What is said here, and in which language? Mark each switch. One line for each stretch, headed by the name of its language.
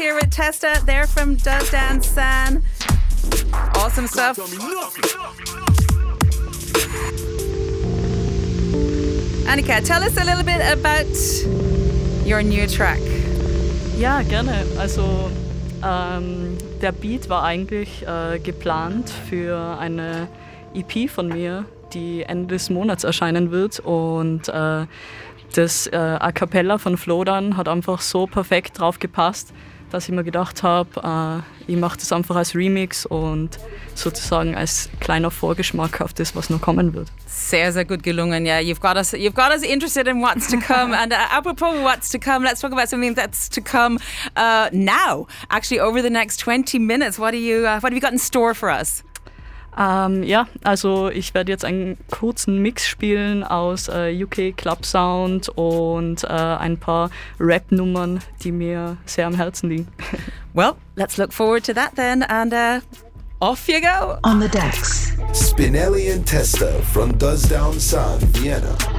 English: Testa, they're from Does Down San. Awesome stuff. Annika, tell us a little bit about your new track.
German: Ja, gerne. Also, der Beat war eigentlich geplant für eine EP von mir, die Ende des Monats erscheinen wird. Und das A Cappella von Flodan hat einfach so perfekt drauf gepasst, dass ich mir gedacht habe, ich mache das einfach als Remix und sozusagen als kleiner Vorgeschmack auf das, was noch kommen wird. Sehr, sehr gut gelungen, ja.
English: Yeah. You've got us interested in what's to come. And apropos what's to come, let's talk about something that's to come now. Actually, over the next 20 minutes, what have you got in store for us?
German: Ja, also ich werde jetzt einen kurzen Mix spielen aus UK Club Sound und ein paar Rap-Nummern, die mir sehr am Herzen liegen.
English: Well, let's look forward to that then and off you go. On the decks. Spinelli and Testa from Does Down Sun, Vienna.